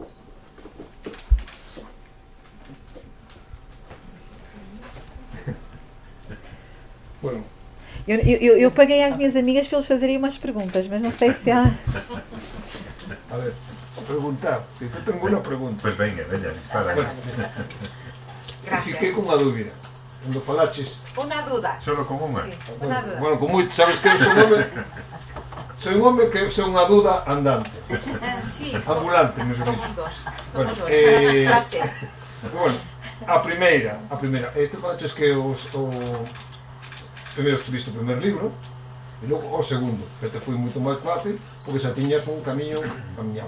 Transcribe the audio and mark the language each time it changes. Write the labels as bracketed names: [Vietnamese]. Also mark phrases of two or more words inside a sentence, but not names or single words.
[Spanish] Bueno. [Portuguese] Eu paguei às minhas amigas para eles fazerem umas perguntas, mas não sei se ela... [Galician] A ver, preguntar. [Portuguese] Eu tenho uma pergunta. [Galician] Pois venga, dispara. [Portuguese] Bueno, fiquei com uma dúvida. [Galician] Quando falaches... [Portuguese] Uma dúvida. [Galician] Solo con unha. Bueno, con moito, sabes que eu sou un home que sou unha duda andante. [Spanish] Sí, Ambulante, me somos dices. dos. Bueno, [Portuguese] Prazer. [Galician] bueno, a primeira, tú falaches que primeiro escribiste o primer libro e logo o segundo, que te foi moito máis fácil porque xa tiñas un camiño camiñado.